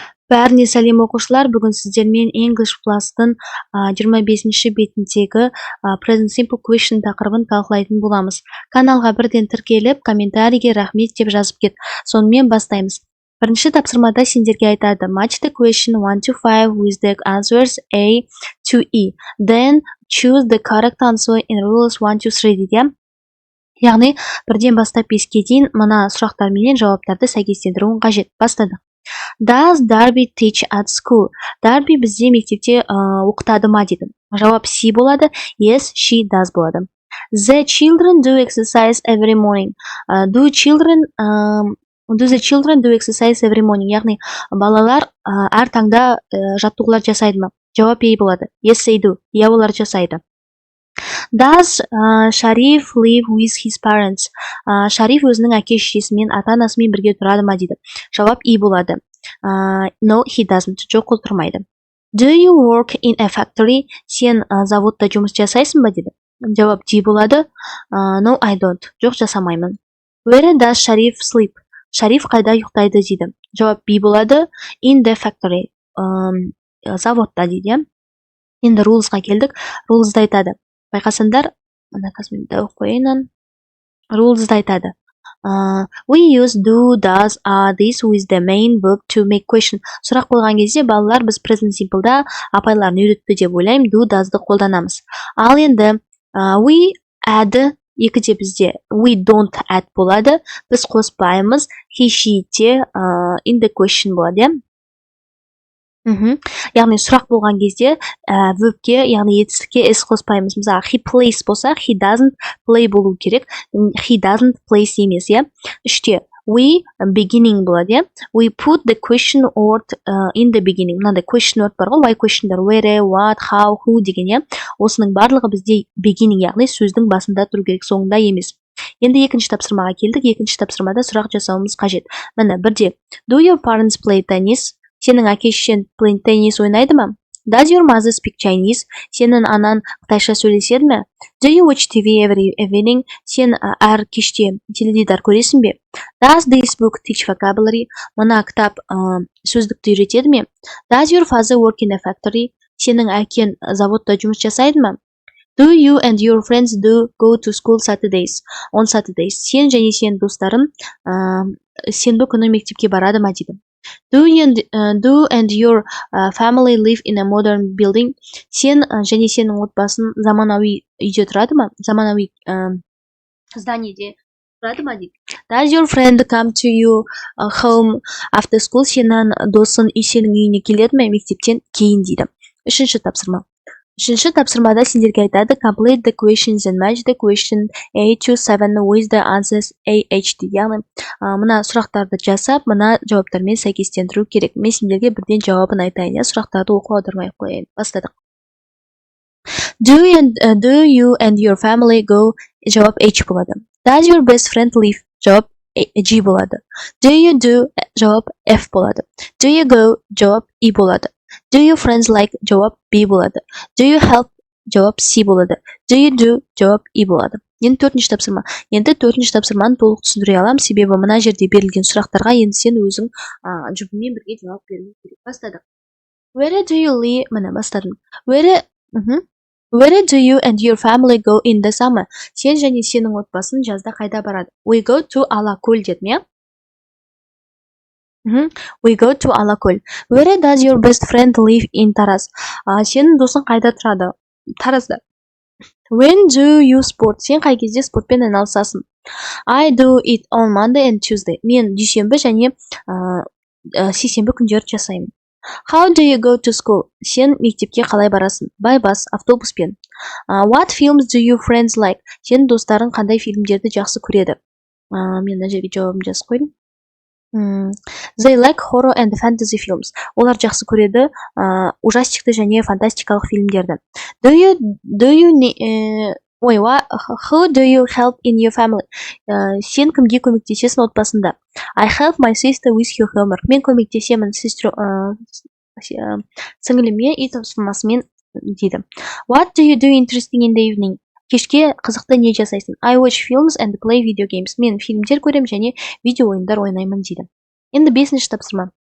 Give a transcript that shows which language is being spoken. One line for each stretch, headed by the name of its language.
Kazakh: Бәріне сәлем оқушылар, бүгін сіздермен English Plus-тың 25-ші бетіндегі Present Simple Question тақырыбын талқылайтын боламыз. Каналға бірден тіркеліп, комментарийге рахмет деп жазып кет. Сонымен бастаймыз. Бірінші тапсырмада сендерге айтады:
English: Match the question 1 to 5 with the answers A to E. Then choose the correct answer in rules 1 to 3 дейді.
Kazakh: Яғни, бірден бастап 5-ке дейін мына сұрақтар менен жауаптарды сәйкестендіруің қажет. Бастадық.
English: Does Darby teach at school?
Kazakh: Darby бізде мектепте оқытады ма дейді. Жауап C болады.
English: Yes, she does болады. The children do exercise every morning. Do the children do exercise every morning?
Kazakh: Яғни, балалар әр таңда жаттығулар жасайды ма? Жауап A болады.
English: Yes, they do.
Kazakh: Иә, олар жасайды.
English: Does Sharif live with his parents?
Kazakh: Шариф өзінің әке-шешесімен, ата-анасымен бірге тұрады ма дейді. Жауап E болады.
English: No, he doesn't.
Kazakh: Жоқ, ол тұрмайды.
English: Do you work in a factory?
Kazakh: Сен заводта жұмыс жасайсың ба дейді. Жауап D болады.
English: No, I don't.
Kazakh: Жоқ, жасамаймын.
English: Where does Sharif sleep?
Kazakh: Шариф қайда ұйықтайды дейді. Жауап B болады.
English: In the factory.
Kazakh: Заводта дейді. Енді rulesға келдік. Rulesда айтады. Байқасаңдар, мына қазір оқып қояйын. Rulesда айтады.
English: We use do, does, are, this with the main verb to make question.
Kazakh: Сұрақ қойған кезде балалар біз present simple'да апайларын үйретті деп ойлаймын, do, does'ды қолданамыз. Ал енді
English: we add,
Kazakh: екіде бізде
English: we don't add
Kazakh: болады. Біз қоспаймыз.
English: He, she те in the question болады.
Kazakh: Яғни сұрақ болған кезде verbке, яғни етістікке s қоспаймыз.
English: Мысалы, he plays болса, he doesn't play
Kazakh: болу керек.
English: He doesn't plays емес, иә.
Kazakh: Үште
English: we beginning
Kazakh: болады, иә.
English: We put the question word in the beginning.
Kazakh: Мынандай question word бар ғой, why questionдар, where, what, how, who деген, иә. Осының барлығы бізде beginning, яғни сөздің басында тұру керек, соңында емес. Енді екінші тапсырмаға келдік. Екінші тапсырмада сұрақ жасауымыз қажет. Міне, бірде
English: do your parents play tennis?
Kazakh: Сенің әке-шешең теннис ойнайды ма?
English: Does your mother speak Chinese?
Kazakh: Сенің анаң қытайша сөйлеседі ме?
English: Do you watch TV every evening?
Kazakh: Сен әр кеште теледидар көресің бе?
English: Does this book teach vocabulary?
Kazakh: Мына кітап сөздікті үйретеді ме?
English: Does your father work in a factory?
Kazakh: Сенің әкең заводта жұмыс жасайды ма?
English: Do you and your friends go to school Saturdays? On Saturdays.
Kazakh: Сен және сен достарың сенбі күні мектепке барады ма дейді.
English: Do and your family live in a modern building?
Kazakh: Сен және сенің отбасың заманауи үйде тұрады ма? Заманауи зданиеде тұрады ма дейді.
English: Does your friend come to you home after school?
Kazakh: Сенің досың сенің үйіне келеді ме мектептен кейін дейді. Үшінші тапсырма. Үшінші тапсырмада сендерге айтады:
English: Complete the questions and match the question A to 7 with the answers AH дейді.
Kazakh: Яғни, мына сұрақтарды жасап, мына жауаптармен сәйкестендіру керек. Мен сендерге бірден жауабын айтайын, сұрақтарды оқу аудармай қояйын. Бастадық.
English: Do you and your family go?
Kazakh: Жауап H болады.
English: Does your best friend live?
Kazakh: Жауап G болады.
English: Do you do?
Kazakh: Жауап F болады.
English: Do you go?
Kazakh: Жауап E болады.
English: Do you friends like?
Kazakh: Жауап B болады.
English: Do you help?
Kazakh: Жауап C болады. Do you do? Жауап E болады. Енді төртінші тапсырма. Енді төртінші тапсырманы толық түсіндіре алам, себебі мына жерде берілген сұрақтарға енді сен өзің жұбымен бірге жауап беруің керек. Бастадық.
English: Where do you live?
Kazakh: Міне бастадым.
English: Where do you and your family go in the summer?
Kazakh: Сен және сенің отбасың жазда қайда барады?
English: We go to Алакөл
Kazakh: дедім, иә?
English: We go to Алакөл. Where does your best friend live in Тараз?
Kazakh: Сенің досың қайда тұрады?
English: Таразда. When do you sport?
Kazakh: Сен қай кезде спортпен айналысасың?
English: I do it on Monday and Tuesday.
Kazakh: Мен дүйсенбі және сейсенбі күндері жасаймын.
English: How do you go to school?
Kazakh: Сен мектепке қалай барасың?
English: By bus, автобуспен. What films do your friends like?
Kazakh: Сенің достарың қандай фильмдерді жақсы көреді? Мен мына жерге жауабымды жазып қойдым.
English: They like horror and fantasy films.
Kazakh: Олар жақсы көреді ужастикті және фантастикалық фильмдерді.
English: Who do you help in your family?
Kazakh: Сен кімге көмектесесің отбасында?
English: I help my sister with her homework.
Kazakh: Мен көмектесемін сіңіліме үй тапсырмасымен дейді.
English: What do you do interesting in the evening?
Kazakh: Кешке қызықты не жасайсың?
English: I watch films and play video games.
Kazakh: Мен фильмдер көрем және видео ойындар ойнаймын дейді. Енді бесінші тапсырма.